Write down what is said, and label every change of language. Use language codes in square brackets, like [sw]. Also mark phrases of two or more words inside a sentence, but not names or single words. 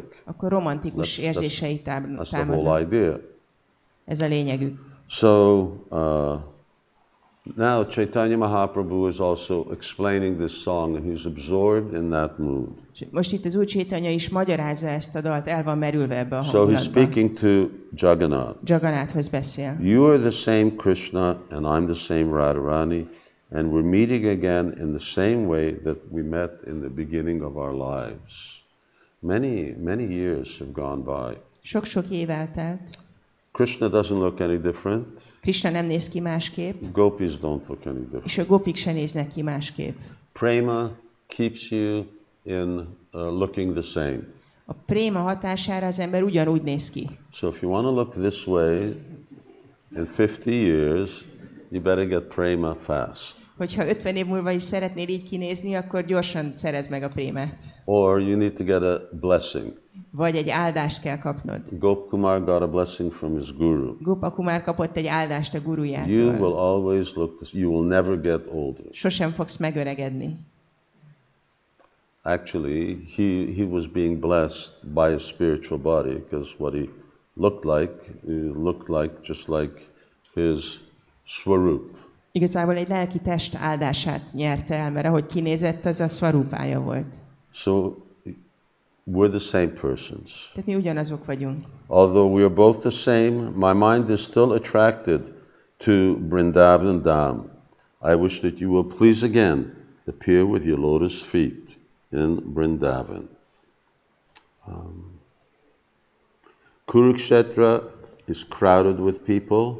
[hu] akkor romantikus érzései [en] That's the [hu] támadnak. [en] whole idea. [hu] Ez a lényegük. [en] So now Caitanya Mahāprabhu is also explaining this song and he's absorbed in that mood. [hu] Most itt az Úr Chaitanya is magyarázza ezt a dalt, el van merülve ebbe a [en] So he's [hu] hangulatba. [en] speaking to Jagannath. [hu] Jagannathhoz beszél. [en] You are the same Krishna and I'm the same Radharani and we're meeting again in the same way that we met in the beginning of our lives. Many years have gone by. [hu] Sok-sok év eltelt. [en] Krishna doesn't look any different. [hu] Krishna nem néz ki másképp, [en] Gopis don't look any different. [hu] és a gopik se néznek ki másképp. [en] Prema keeps you in looking the same. [hu] A préma hatására az ember ugyanúgy néz ki. [en] So if you want to look this way in 50 years, you better get prema fast. [hu] Hogyha 50 év múlva is szeretnél így kinézni, akkor gyorsan szerezd meg a prémát. [en] Or you need to get a blessing. [hu] Vagy egy áldást kell kapnod. [en] Gopkumar got a blessing from his guru. [hu] Gopakumar kapott egy áldást a [en] You [hu] gurujától. [en] will always look this, you will never get older. [hu] Sosem fogsz megöregedni. [en] Actually, he was being blessed by a spiritual body because what he looked like just like his swarup. [hu] Igazából egy lelki test áldását nyerte el, mert ahogy kinézett, az a szvarupája volt. [en] So we're the same persons. [hu] Tehát mi ugyanazok vagyunk. [en] Although we are both the same, my mind is still attracted to Vrindavan Dham. I wish that you will please again appear with your lotus feet in Vrindavan. Kurukshetra is crowded with people.